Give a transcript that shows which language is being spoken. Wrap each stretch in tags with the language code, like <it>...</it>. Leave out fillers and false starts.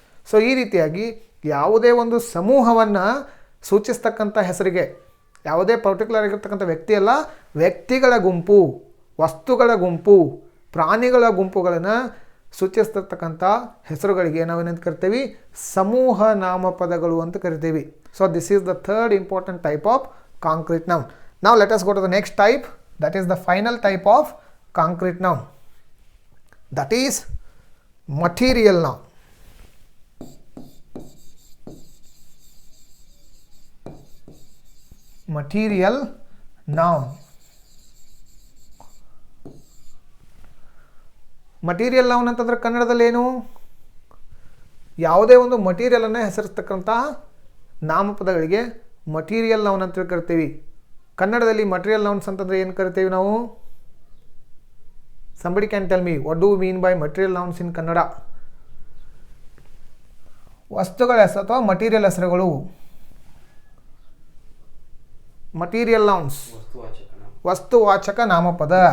<kn>So ಈ ರೀತಿಯಾಗಿ ಯಾವುದೇ ಒಂದು ಸಮೂಹವನ್ನು ಸೂಚಿಸ್ತಕ್ಕಂಥ ಹೆಸರಿಗೆ, ಯಾವುದೇ ಪರ್ಟಿಕ್ಯುಲರ್ ಆಗಿರ್ತಕ್ಕಂಥ ವ್ಯಕ್ತಿ ಅಲ್ಲ, ವ್ಯಕ್ತಿಗಳ ಗುಂಪು, ವಸ್ತುಗಳ ಗುಂಪು, ಪ್ರಾಣಿಗಳ ಗುಂಪುಗಳನ್ನು ಸೂಚಿಸ್ತಿರ್ತಕ್ಕಂಥ ಹೆಸರುಗಳಿಗೆ ನಾವೇನಂತ ಕರಿತೀವಿ? ಸಮೂಹ ನಾಮಪದಗಳು ಅಂತ ಕರಿತೀವಿ.</kn> <en>So this is the third important type of concrete noun. Now let us go to the next type, that is the final type of concrete noun, that is material noun. Material noun.</en> <kn>Material noun ಅಂತಂದ್ರೆ ಕನ್ನಡದಲ್ಲಿ ಏನು? ಯಾವುದೇ ಒಂದು ಮಟೀರಿಯಲನ್ನು ಹೆಸರಿಸ್ತಕ್ಕಂಥ ನಾಮಪದಗಳಿಗೆ material noun ಅಂತ ಕರಿತೀವಿ. ಕನ್ನಡದಲ್ಲಿ material nouns ಅಂತಂದರೆ ಏನು ಕರಿತೀವಿ ನಾವು?</kn> <en>Somebody can tell me what do you mean by material nouns in Kannada?</en> <kn>ವಸ್ತುಗಳ ಹೆಸರು ಅಥವಾ ಮಟೀರಿಯಲ್ ಹೆಸರುಗಳು. ಮಟೀರಿಯಲ್ ನೌನ್ಸ್ ವಸ್ತುವಾಚಕ ನಾಮಪದ.</kn>